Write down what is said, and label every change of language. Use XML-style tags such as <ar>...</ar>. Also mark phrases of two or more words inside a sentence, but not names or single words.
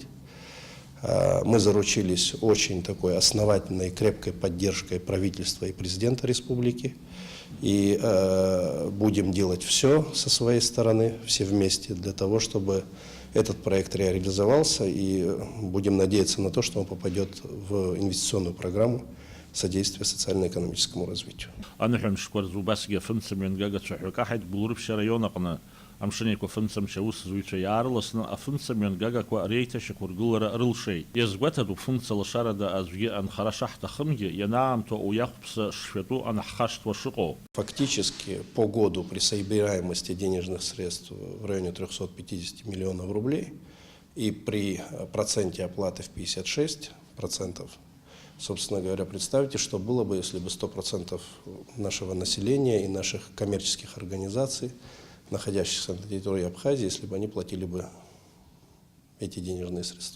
<ru>Мы заручились очень такой основательной и крепкой поддержкой правительства и президента республики. И будем делать все со своей стороны, все вместе, для того, чтобы этот проект реализовался. И будем надеяться на то, что он попадет в инвестиционную программу содействия социально-экономическому развитию.</ru> <ab>Амшын Еиқәа фымцамч аусзуҩцәа иаарласны афымцамҩан гагақәа реиҭашьақәыргылара рылшеит. Иазгәаҭатәуп фымца лашарада аӡәгьы анхара шаҳҭахымгьы ианаамҭоу уиахәԥса шшәатәу анаҳхашҭуа шыҟоу.</ab> <ru>Фактически по году при собираемости денежных средств в районе 350 миллионов рублей и при проценте оплаты в 56%, собственно говоря, представьте, что было бы, если бы 100% нашего населения и наших коммерческих организаций, находящихся на территории Абхазии, если бы они платили бы эти денежные средства.</ru>